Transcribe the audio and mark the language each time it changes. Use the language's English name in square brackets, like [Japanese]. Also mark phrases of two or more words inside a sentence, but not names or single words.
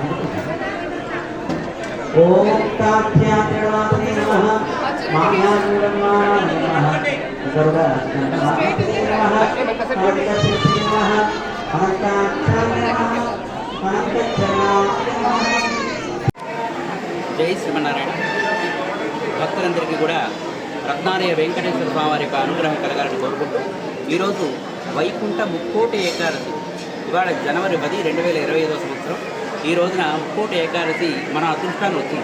[Sanskrit] ओम ताभ्यात्रिवादने नमः मायानुरमाणे नमः गरुडास्कंदमात्रे नमः अनंतशक्ति नमः अनंताक्षराय नमः अनंतचरणाय [Telugu] జై శ్రీమన్నారాయణ. భక్తులందరికీ కూడా రత్నాలయ వెంకటేశ్వర స్వామి వారి యొక్క అనుగ్రహం కలగాలని కోరుకుంటూ ఈరోజు వైకుంఠ ముక్కోటి ఏకాదశి, ఇవాళ జనవరి 10, 2025 సంవత్సరం. ఈ రోజున ముక్కోటి ఏకాదశి మన అదృష్టాన్ని వచ్చింది.